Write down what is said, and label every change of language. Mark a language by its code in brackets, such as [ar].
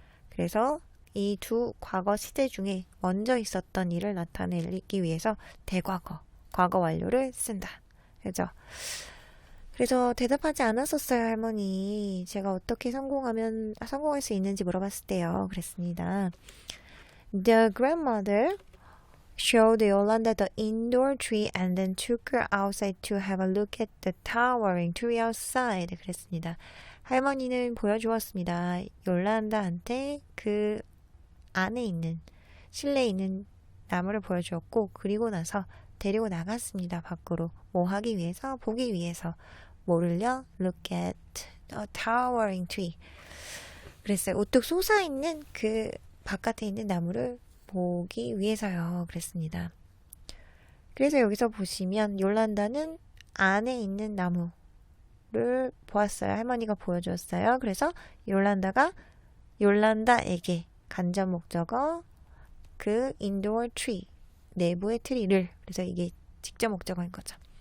[ko] 그래서 이 두 과거 시제 중에 먼저 있었던 일을 나타내기 위해서 대과거, 과거 완료를 쓴다. 그죠? 그래서 대답하지 않았었어요, 할머니. 제가 어떻게 성공할 수 있는지 물어봤을 때요. 그랬습니다. [en] The grandmother showed Yolanda the indoor tree and then took her outside to have a look at the towering tree outside. [ko] 그랬습니다. 할머니는 보여주었습니다. 요란다한테 그 안에 있는, 실내에 있는 나무를 보여주었고, 그리고 나서 데리고 나갔습니다. 밖으로. 뭐 하기 위해서? 보기 위해서. 뭐를요? [en] Look at the towering tree. [ko] 그랬어요. 우뚝 솟아있는 그 바깥에 있는 나무를 보기 위해서요. 그랬습니다. 그래서 여기서 보시면 요란다는 안에 있는 나무를 보았어요. 할머니가 보여주었어요. 그래서 요란다에게 간접 목적어 그 indoor tree 내부의 트리를 그래서 이게 직접 목적어인 거죠.